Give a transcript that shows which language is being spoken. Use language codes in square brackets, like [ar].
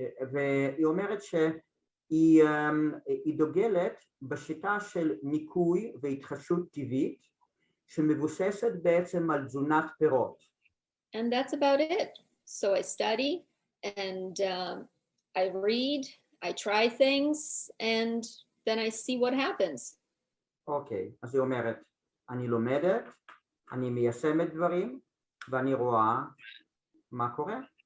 [he] והיא אומרת שהיא דוגלת בשיטה של ניקוי והתחדשות טבעית שמבוססת בעצם על תזונת פירות. [en] And that's about it. So I study and I read, I try things and then I see what happens. [he] אוקיי, אז היא אומרת, אני לומדת, אני מיישמת דברים, ואני רואה מה קורה.